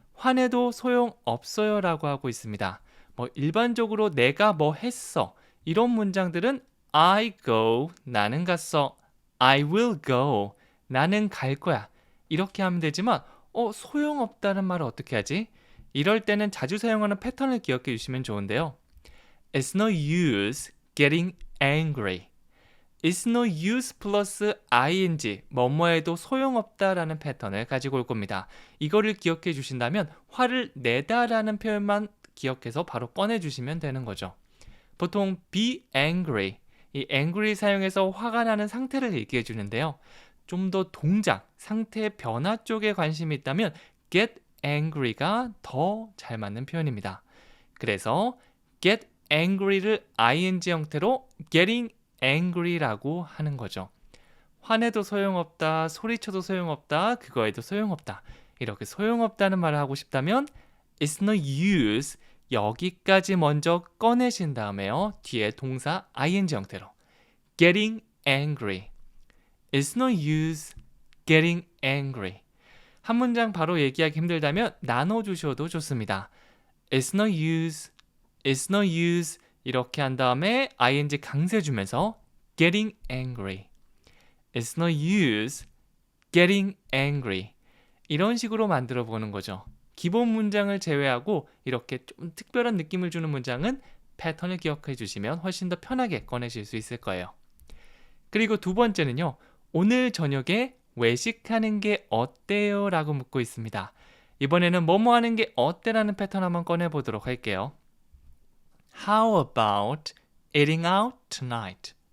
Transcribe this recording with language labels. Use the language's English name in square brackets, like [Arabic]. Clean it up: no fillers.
[Korean] 화내도 소용없어요 라고 하고 있습니다. 일반적으로 내가 뭐 했어 이런 문장들은 [English] I go, [Korean] 나는 갔어. [English] I will go, [Korean] 나는 갈 거야. 이렇게 하면 되지만 소용없다는 말을 어떻게 하지? 이럴 때는 자주 사용하는 패턴을 기억해 주시면 좋은데요. [English] It's no use getting angry. It's no use [Korean] 플러스 ing, 뭐뭐해도 소용없다라는 패턴을 가지고 올 겁니다. 이거를 기억해 주신다면 화를 내다라는 표현만 기억해서 바로 꺼내 주시면 되는 거죠. 보통 be angry, 이 angry 사용해서 화가 나는 상태를 얘기해 주는데요. 좀 더 동작, 상태의 변화 쪽에 관심이 있다면 get angry가 더 잘 맞는 표현입니다. 그래서 get angry를 ing 형태로 getting angry라고 하는 거죠. 화내도 소용없다, 소리쳐도 소용없다, 그거에도 소용없다. 이렇게 소용없다는 말을 하고 싶다면 [English] it's no use [Korean] 여기까지 먼저 꺼내신 다음에요. 뒤에 동사 ing 형태로 getting angry. [English] It's no use getting angry. [Korean] 한 문장 바로 얘기하기 힘들다면 나눠주셔도 좋습니다. [English] It's no use, it's no use [Korean] 이렇게 한 다음에 [English] ing [Korean] 강세 주면서 [English] getting angry. It's no use getting angry. [Korean] 이런 식으로 만들어 보는 거죠. 기본 문장을 제외하고 이렇게 좀 특별한 느낌을 주는 문장은 패턴을 기억해 주시면 훨씬 더 편하게 꺼내실 수 있을 거예요. 그리고 두 번째는요. 오늘 저녁에 외식하는 게 어때요? 라고 묻고 있습니다. 이번에는 뭐뭐 하는 게 어때라는 패턴 한번 꺼내보도록 할게요. [English] How about eating out tonight?